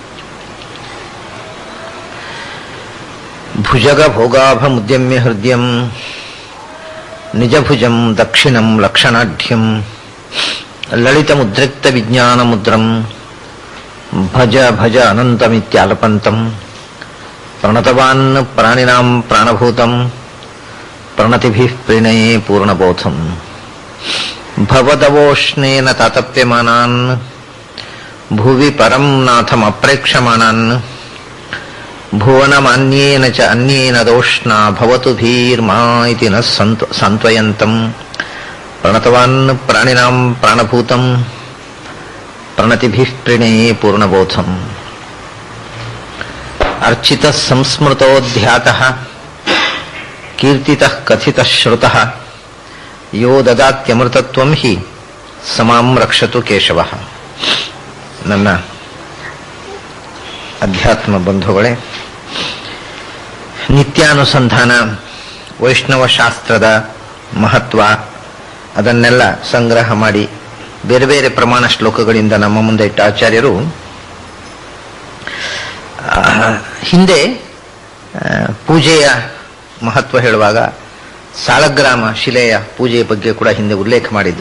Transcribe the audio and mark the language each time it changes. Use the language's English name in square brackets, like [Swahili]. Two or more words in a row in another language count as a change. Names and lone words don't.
[Sanskrit] ಭುಜಗ ಭೋಗಾಭಮುದ್ಯಮ್ಯ ಹೃದಯಂ ನಿಜಭುಜಂ ದಕ್ಷಿಣಂ ಲಕ್ಷಣಾಢ್ಯಂ ಲಲಿತಮುದ್ರಿಕ್ತ ವಿಜ್ಞಾನಮುದ್ರಂ ಭಜ ಭಜ ಅನಂತಮಿತ್ಯಾಲಪಂತಂ ಪ್ರಣತವಾನ್ ಪ್ರಾಣಿನಾಂ ಪ್ರಾಣಭೂತಂ ಪ್ರಣತಿಭಿಃ ಪ್ರಣಯೇ ಪೂರ್ಣಬೋಧಂ ಭವದವೋಷ್ಣೇನ ತಾತಪ್ಯಮಾನಾನ್ ಭುವಿ ಪರಂ ನಾಥಮಪ್ರೇಕ್ಷಮಾಣಾನ್ ಭುವನಮನ್ಯೇನ ಚ ಅನ್ಯೇನ ದೋಷ್ಣಾ ಭವತು ಭೀರ್ಮಾ ಇತಿ ನ ಸಾಂತ್ವಯಂತಂ ಪ್ರಣತವಾನ್ ಪ್ರಾಣಿನಾಂ ಪ್ರಾಣಭೂತಂ ಪ್ರಣತಿಭಿಃ ಪ್ರಣಯೇ ಪೂರ್ಣಬೋಧಂ ಅರ್ಚಿತಃ ಸಂಸ್ಮೃತೋಧ್ಯಾತಃ ಕೀರ್ತಿತಃ ಕಥಿತಃ ಶ್ರುತಃ ಯೋ ದದಾತ್ಯಮೃತತ್ವಂ ಹಿ ಸಮಾಂ ರಕ್ಷತು ಕೇಶವಃ. [Kannada] ನನ್ನ ಅಧ್ಯಾತ್ಮ ಬಂಧುಗಳೇ, ನಿತ್ಯಾನುಸಂಧಾನ, ವೈಷ್ಣವ ಶಾಸ್ತ್ರದ ಮಹತ್ವ ಅದನ್ನೆಲ್ಲ ಸಂಗ್ರಹ ಮಾಡಿ ಬೇರೆ ಬೇರೆ ಪ್ರಮಾಣ ಶ್ಲೋಕಗಳಿಂದ ನಮ್ಮ ಮುಂದೆ ಇಟ್ಟ ಆಚಾರ್ಯರು ಹಿಂದೆ ಪೂಜೆಯ ಮಹತ್ವ ಹೇಳುವಾಗ ಸಾಲಗ್ರಾಮ ಶಿಲೆಯ ಪೂಜೆಯ ಬಗ್ಗೆ ಕೂಡ ಹಿಂದೆ ಉಲ್ಲೇಖ ಮಾಡಿದ್ರು.